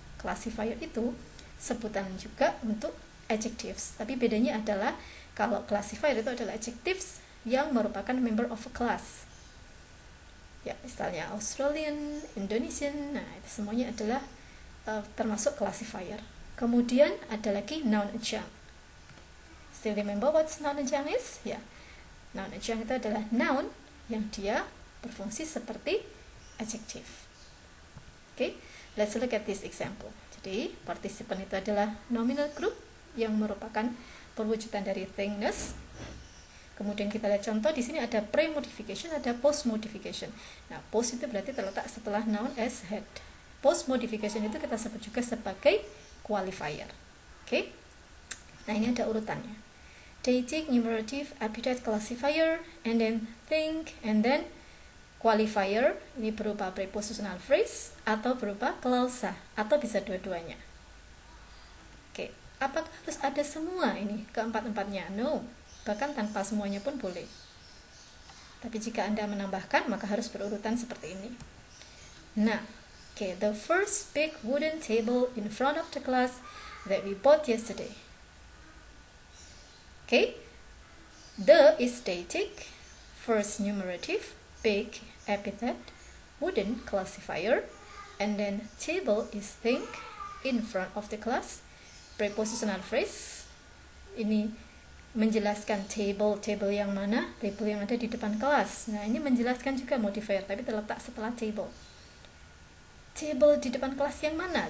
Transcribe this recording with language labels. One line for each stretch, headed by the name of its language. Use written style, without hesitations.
Indonesian: Classifier itu sebutan juga untuk adjectives. Tapi bedanya adalah kalau classifier itu adalah adjectives yang merupakan
English: member of a class.
Indonesian: Ya, misalnya Australian, Indonesian, nah itu semuanya adalah termasuk classifier. Kemudian ada lagi noun adjunct.
English: Still remember what noun adjunct is?
Indonesian: Ya, noun adjunct itu adalah noun yang dia berfungsi seperti adjective.
English: Okay, let's look at this example.
Indonesian: Jadi, participant itu adalah nominal group yang merupakan perwujudan dari thingness. Kemudian kita lihat contoh, di sini ada pre-modification, ada post-modification. Nah, post itu berarti terletak setelah noun as head. Post-modification itu kita sebut juga sebagai qualifier. Oke? Nah, ini ada urutannya.
English: Deicik, numerative, epithet, classifier, and then think, and then qualifier.
Indonesian: Ini berupa prepositional phrase atau berupa klausa, atau bisa dua-duanya. Oke, apakah harus ada semua ini keempat-empatnya? No. Bahkan tanpa semuanya pun boleh. Tapi jika Anda menambahkan, maka harus berurutan seperti ini.
English: Nah, okay, the first big wooden table in front of the class that we bought yesterday. Okay, the is deicik, first numerative, big epithet, wooden classifier, and then table is think, in front of the class, prepositional phrase.
Indonesian: Ini menjelaskan table yang mana, table yang ada di depan kelas. Nah, ini menjelaskan juga modifier, tapi terletak setelah table. Table di depan kelas yang mana?